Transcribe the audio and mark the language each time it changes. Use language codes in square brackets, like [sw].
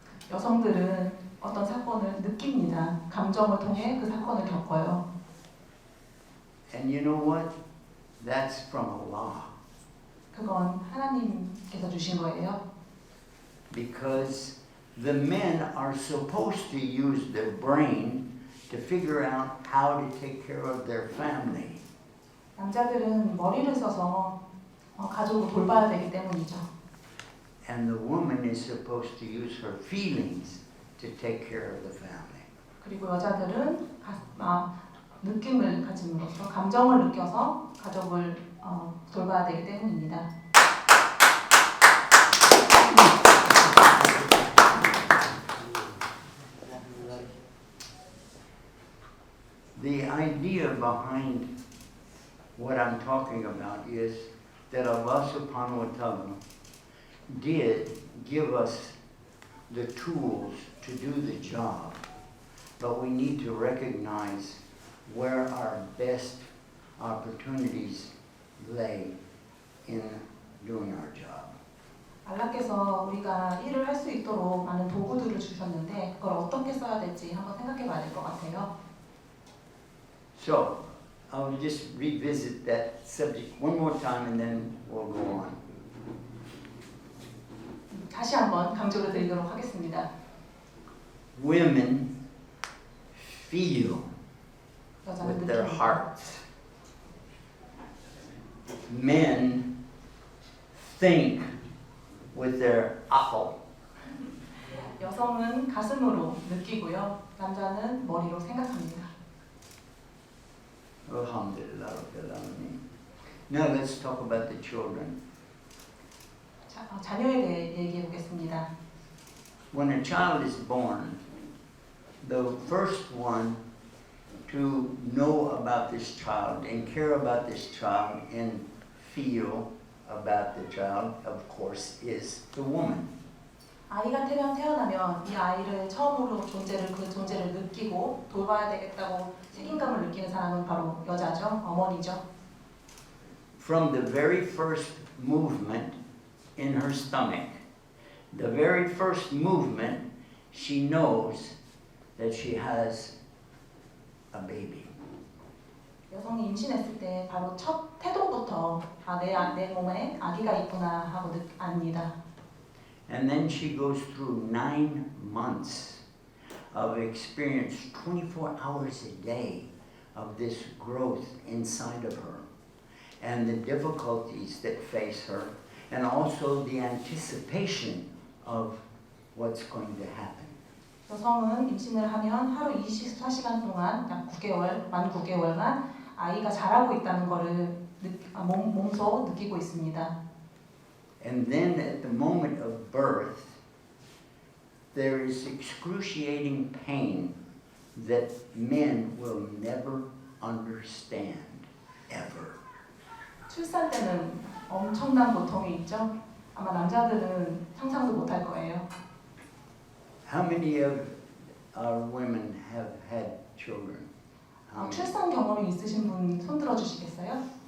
[ko] 여성들은 어떤 사건을 느낍니다. 감정을 통해 그 사건을 겪어요. [en] And you know what? That's from Allah. [ko] 그건 하나님께서 주신 거예요. [en] Because the men are supposed to use their brain to figure out how to take care of their family. [ko] 남자들은 머리를 써서 가족을 돌봐야 되기 때문이죠. [en] And the woman is supposed to use her feelings to take care of the family. [ko] 그리고 여자들은 느낌을 가짐으로써 감정을 느껴서 가족을 돌봐야 되기 때문입니다. [en] The idea behind what I'm talking about is that Allah [ar] subhanahu wa ta'ala [en] did give us the tools to do the job, but we need to recognize where our best opportunities lay in doing our job. [ko] 알라께서 우리가 일을 할 수 있도록 많은 도구들을 주셨는데 그걸 어떻게 써야 될지 한번 생각해 봐야 될 것 같아요. [en] So, I'll just revisit that subject one more time and then we'll go on. [ko] 다시 한번 강조를 드리도록 하겠습니다. [en] Women feel [ko] 여자는 [en] with their hearts. Men think with their apple. [ko] 여성은 가슴으로 느끼고요. 남자는 머리로 생각합니다. [ar] Alhamdulillah Rabbil Alameen. [en] Now let's talk about the children. [ko] 자녀에 대해 얘기해 보겠습니다. [en] When a child is born, the first one to know about this child and care about this child and feel about the child, of course, is the woman. [ko] 아이가 태어나면 이 아이를 처음으로 그 존재를 느끼고 돌봐야 되겠다고 책임감을 느끼는 사람은 바로 여자죠. 어머니죠. [en] From the very first movement in her stomach, the very first movement, she knows that she has a baby. [ko] 여성이 임신했을 때 바로 첫 태동부터 내 몸에 아기가 있구나 하고 압니다. [en] And then she goes through 9 months of experience, 24 hours a day of this growth inside of her and the difficulties that face her and also the anticipation of what's going to happen. [ko] 여성은 임신을 하면 하루 24시간 동안 약 9개월, 만 9개월간 아이가 자라고 있다는 것을 몸소 느끼고 있습니다. [en] And then at the moment of birth, there is excruciating pain that men will never understand, ever. [ko] 출산 때는 엄청난 고통이 있죠. 아마 남자들은 상상도 못할 거예요. [en] How many of our women have had children? How many? [ko] 출산 경험이 있으신 분 손 들어 주시겠어요?